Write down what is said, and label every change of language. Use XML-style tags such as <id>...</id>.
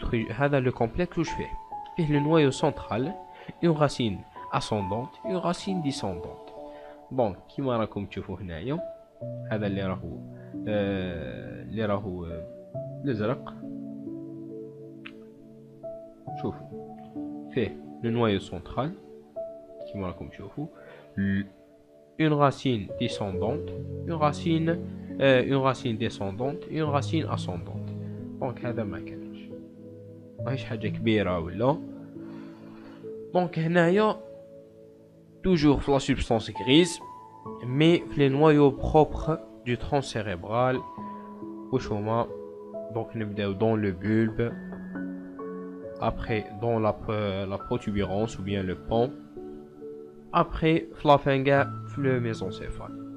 <ar>هذا</ar> <fr>le complexe</fr> <ar>واش فيه</ar> <fr>le noyau central, une racine ascendante, une racine descendante.</fr> <ar>bon كيما راكم تشوفوا هنايا هذا اللي راهو الازرق. شوفوا فيه</ar> <fr>le noyau central</fr> <ar>كيما راكم تشوفوا</ar> <fr>une racine descendante, une racine descendante, une racine ascendante.</fr> <ar>دونك هذا ما كانش ماهيش حاجه كبيره ولا. دونك هنايا</ar> <fr>toujours في la substance grise mais في les noyaux propres du tronc cérébral</fr> <ar>واش هما. دونك نبداو</ar> <fr>dans le bulbe, après dans la protubérance ou bien le pont, après la finga le mésencéphale.</fr>